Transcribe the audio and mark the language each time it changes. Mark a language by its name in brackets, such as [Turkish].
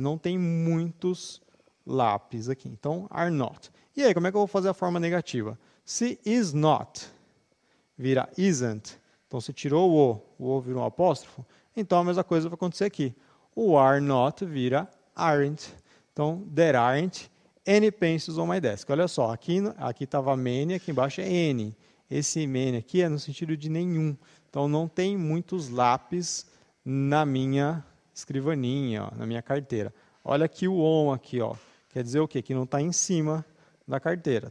[Portuguese] Não tem muitos lápis aqui. Então, are not. E aí, como é que eu vou fazer a forma negativa? Se is not vira isn't, então você tirou o O virou um apóstrofo, então a mesma coisa vai acontecer aqui. O are not vira aren't. [English] Então, there aren't any pencils on my desk. [Portuguese] Olha só, aqui estava many, aqui embaixo é any. Esse many aqui é no sentido de nenhum. Então, não tem muitos lápis na minha escrivaninha, ó, na minha carteira. Olha aqui o on aqui, ó. Quer dizer o quê? Que não está em cima da carteira.